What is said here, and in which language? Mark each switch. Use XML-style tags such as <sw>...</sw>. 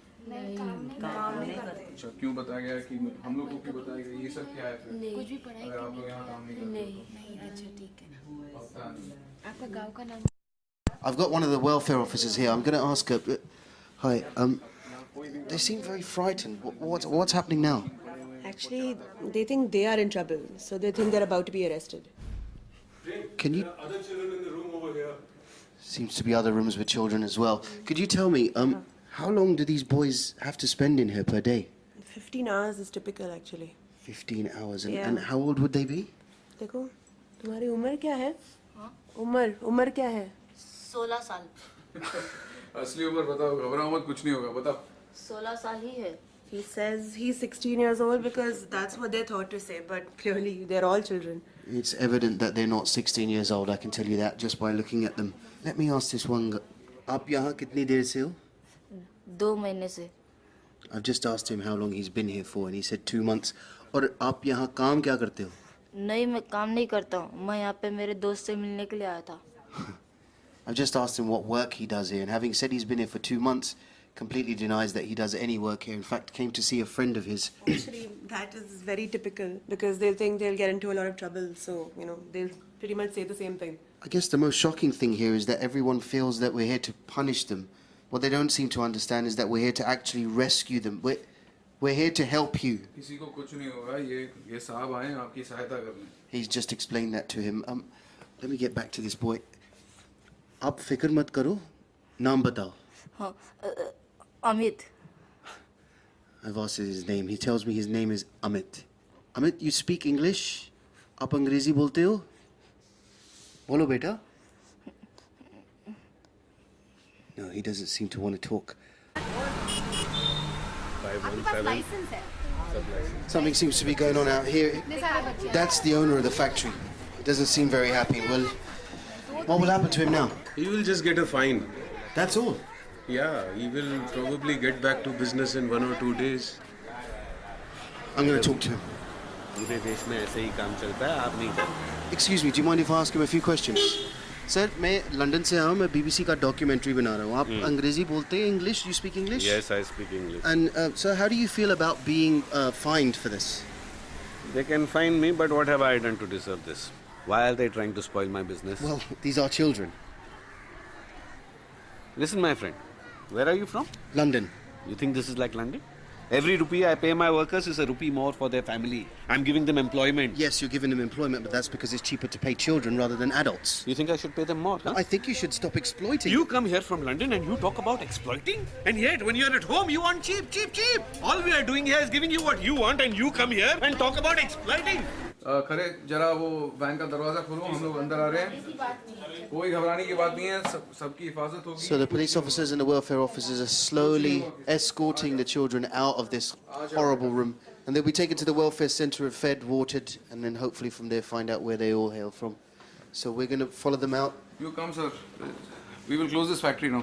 <hi>अच्छा क्यों बताया गया कि हम लोग को क्यों बताया गया ये सब क्या है फिर कुछ भी पढ़ाई अगर आप लोग यहाँ काम नहीं करते नहीं अच्छा ठीक है आपका गांव का नाम</hi> <en>I've got one of the welfare officers here. I'm going to ask her. Hi. They seem very frightened. What's happening now? Actually, they think they are in trouble, so they think they're about to be arrested. Can you? other children in the room over here Seems to be other rooms with children as well. Could you tell me, how long do these boys have to spend in here per day? 15 hours is typical, actually. 15 hours. And, Yeah. and how old would they be?</en> <hi>देखो, तुम्हारी उम्र क्या है? उम्र क्या है? 16 साल. असली उम्र बताओ घबराओ मत कुछ नहीं होगा बताओ 16 साल ही है.</hi> <en>He says he's 16 years old because that's what they're thought to say, but clearly they're all children. It's evident that they're not 16 years old, I can tell you that, just by looking at them. Let me ask this one.</en> <hi>आप यहाँ कितनी देर से हो? 2 महीने से.</hi> <en>I've just asked him how long he's been here for, and he said 2 months.</en> <hi>और आप यहाँ काम क्या करते हो? नहीं, मैं काम नहीं करता हूँ. मैं यहाँ पे मेरे दोस्त से मिलने के लिए आया था.</hi> <en>I've just asked him what work he does here, and having said he's been here for 2 months, completely denies that he does any work here. In fact, came to see a friend of his. Actually, that is very typical because they'll think they'll get into a lot of trouble, so, they'll pretty much say the same thing. I guess the most shocking thing here is that everyone feels that we're here to punish them. What they don't seem to understand is that we're here to actually rescue them. We're here to help you.</en> <hi>किसी को कुछ नहीं होगा ये साहब आए हैं आपकी सहायता करने</hi> <en>He's just explained that to him. Let me get back to this boy.</en> <hi>आप फिक्र मत करो, नाम बताओ. हाँ, Amit.</hi> <en>I've asked his name. He tells me his name is Amit.</en> <hi>Amit,</hi> <en>you speak English?</en> <hi>आप अंग्रेजी बोलते हो? बोलो बेटा.</hi> <en>No, he doesn't seem to want to talk. Something seems to be going on out here. That's the owner of the factory. He doesn't seem very happy. Well, what will happen to him now? He will just get a fine. That's all? Yeah, he will probably get back to business in 1 or 2 days. I'm going to talk to him.</en> <hi>पूरे देश में ऐसे ही काम चलता है, आप नहीं करते.</hi> <en>Excuse me, do you mind if I ask him a few questions?</en> <hi>Sir, मैं लंदन से आया हूँ, मैं BBC का डॉक्यूमेंट्री बना रहा हूँ. आप अंग्रेजी बोलते हैं?</hi> <en>English? You speak English? Yes, I speak English. And sir, how do you feel about being fined for this? They can fine me, but what have I done to deserve this? Why are they trying to spoil my business? Well, these are children. Listen, my friend, where are you from? London. You think this is like London? Every rupee I pay my workers is a rupee more for their family. I'm giving them employment. Yes, you're giving them employment, but that's because it's cheaper to pay children rather than adults. You think I should pay them more, huh? I think you should stop exploiting. You come here from London and you talk about exploiting? And yet, when you're at home, you want cheap, cheap, cheap. All we are doing here is giving you what you want, and you come here and talk about exploiting.</en> <hi>खरे जरा वो van का दरवाजा खोलो हम लोग अंदर आ रहे हैं कोई घबराने की बात नहीं है सबकी हिफाजत होगी.</hi> <en>So the police officers and the welfare officers are slowly escorting the children out of this horrible room, and they'll be taken to the welfare centre and fed, watered, and then hopefully from there find out where they all hail from. So we're going to follow them out. You come, sir. We will close this factory now.</en>